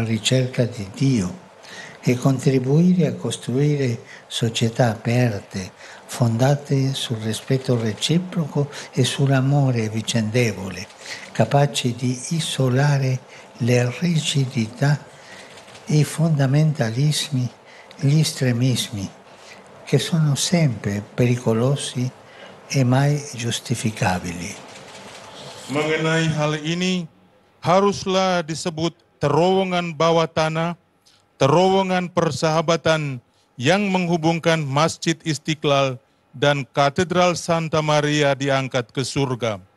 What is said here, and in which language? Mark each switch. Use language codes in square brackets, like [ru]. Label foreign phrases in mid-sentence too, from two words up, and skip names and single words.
[it] ricerca di Dio e contribuire a costruire società aperte, fondate sul rispetto reciproco e sull'amore vicendevole, capaci di isolare le rigidità, i fondamentalismi, gli estremismi, che sono sempre perikolosi e mai giustificabili. [id] Mengenai hal ini, haruslah disebut terowongan bawah tanah, terowongan persahabatan yang menghubungkan Masjid Istiqlal dan Katedral Santa Maria diangkat ke surga.